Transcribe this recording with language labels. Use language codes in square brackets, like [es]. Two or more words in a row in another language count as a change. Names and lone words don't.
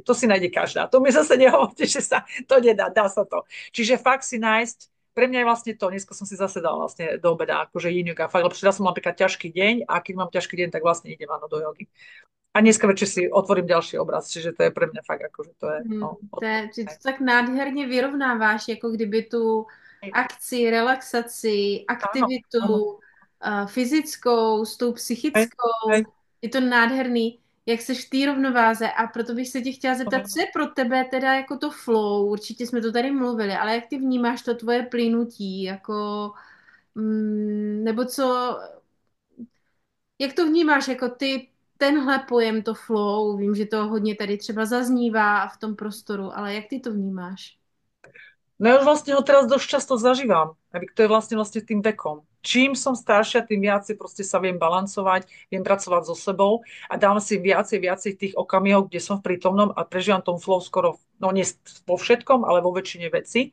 [sk] To si nájde každá. To mi zase nehovorte, že sa to nedá. Dá sa to. Čiže fakt si nájsť, pre mňa je vlastne to, dneska som si zase dala vlastne do obeda, akože yin yoga, fakt, lebo včera som mal napríklad ťažký deň a keď mám ťažký deň, tak vlastne idem áno do jogy. A dneska večer si otvorím ďalší obraz, čiže to je pre mňa fakt akože to je, no, [cs] Ty to tak nádherně vyrovnáváš, jako kdyby tu akci, relaxaci, [sk] áno, [cs] aktivitu [sk] áno. [cs] fyzickou s tou [sk] Hej, hej. [cs] psychickou. Je to nádherný, jak seš v té rovnováze a proto bych se tě chtěla zeptat, co je pro tebe teda jako to flow, určitě jsme to tady mluvili, ale jak ty vnímáš to tvoje plynutí, jako, nebo co, jak to vnímáš, jako ty, tenhle pojem, to flow, vím, že to hodně tady třeba zaznívá v tom prostoru, ale jak ty to vnímáš? [sk] No ja už vlastne ho teraz dosť často zažívam. To je vlastne tým vekom. Čím som staršia, tým viacej proste sa viem balancovať, viem pracovať so sebou a dám si viacej tých okamihov, kde som v prítomnom a prežívam tom flow skoro, no nie vo všetkom, ale vo väčšine veci.